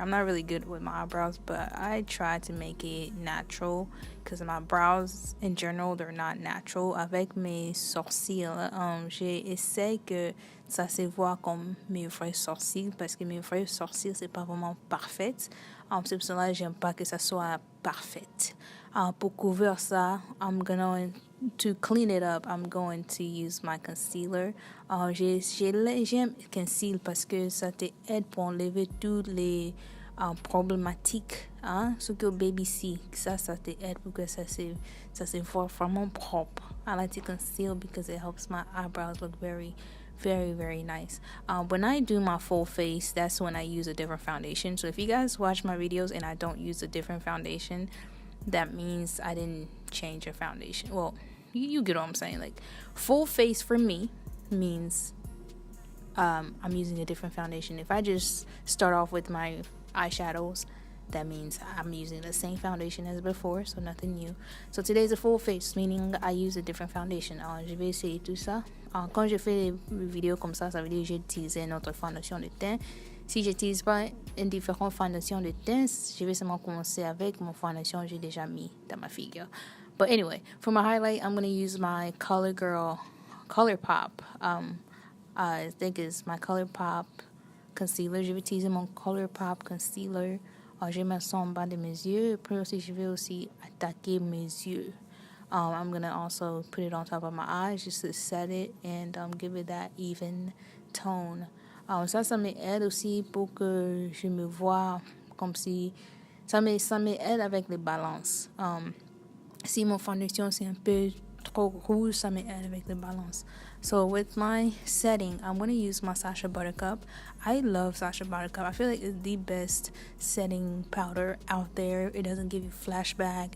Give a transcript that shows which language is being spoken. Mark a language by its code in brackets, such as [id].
[en] I'm not really good with my eyebrows, but I try to make it natural because my brows in general they're not natural. [fr] Avec mes sourcils, j'ai essayé que ça se voit comme mes vrais sourcils parce que mes vrais sourcils c'est pas vraiment parfait. C'est pour cela que j'aime pas que ça soit parfait. Pour couvrir ça, [en] to clean it up, I'm going to use my concealer. [fr] J'aime conceal parce que ça t'aide pour enlever toutes les problématiques, hein, ce que baby see. Ça t'aide pour que ça se voit vraiment propre. [en] I like to conceal because it helps my eyebrows look very, very, very nice. When I do my full face, that's when I use a different foundation. So if you guys watch my videos and I don't use a different foundation, that means I didn't change a foundation. Well, you get what I'm saying. Like, full face for me means I'm using a different foundation. If I just start off with my eyeshadows, that means I'm using the same foundation as before, so nothing new. So today's a full face, meaning I use a different foundation. [fr] Je vais essayer tout ça. Quand je fais des vidéos comme ça veut dire que j'ai utilisé une autre fondation de teint. Si j'utilise pas une différente fondation de teint, je vais seulement commencer avec mon fondation que j'ai déjà mis dans ma figure. [en] But anyway, for my highlight, I'm going to use my ColourPop. I think it's my ColourPop concealer. [fr] Je vais utiliser mon ColourPop concealer. Je vais mettre ça en bas de mes yeux. Après aussi, je vais aussi attaquer mes yeux. [en] I'm going to also put it on top of my eyes just to set it and give it that even tone. [fr] Ça m'aide aussi pour que je me vois comme si... Ça m'aide avec les balances. Si mon foundation c'est un peu trop rouge, ça m'aide avec les balances. [en] So with my setting, I'm going to use my Sascha Buttercup. I love Sascha Buttercup. I feel like it's the best setting powder out there. It doesn't give you flashback.